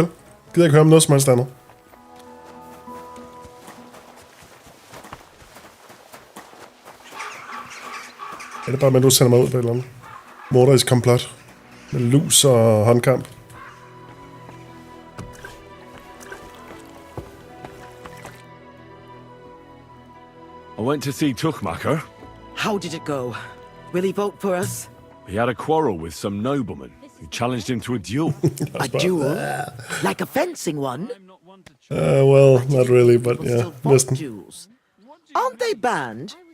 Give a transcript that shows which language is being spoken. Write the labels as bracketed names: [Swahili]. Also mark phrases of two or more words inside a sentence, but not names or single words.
[Danish] Gider ikke høre om noget som helst andet. Er det bare, at du sender mig ud på et eller andet morderisk komplot? Med lus og håndkamp. [English] I went to see Tuchmacher. How did it go? Will he vote for us? He had a quarrel with some nobleman who challenged him to a duel. A duel? Like a fencing one? Well, not really, but yeah. Listen. Duels. Aren't they banned?